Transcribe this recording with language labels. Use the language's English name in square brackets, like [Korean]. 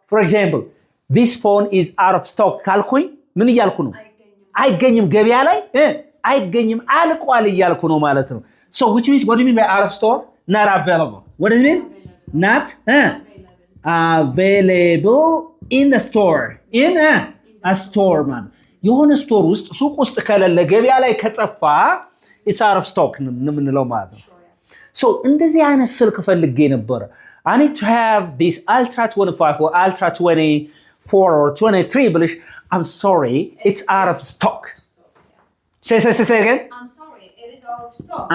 [English] For example, this phone is out of stock. [Amharic] ካልኩኝ ምን እያልኩ ነው? አይገኝም ገበያ ላይ አይገኝም አልቋል እያልኩ ነው ማለት ነው. [English] So which means what do you mean by out of stock? Not available. What does it mean? Not available in the store. In a store man. [Amharic] የሆነ ስቶር ውስጥ ሱቅ ውስጥ ከሌለ ገበያ ላይ ከጠፋ [English] it's out of stock [Amharic] ነው የምንለው ማለት ነው. [English] So [Amharic] እንደዚህ አይነት ስልክ ፈልጌ ነበር [English] I need to have this Ultra 25 or Ultra 24 or 23 ብልሽ I'm sorry it's out of stock say again I'm sorry it is out of stock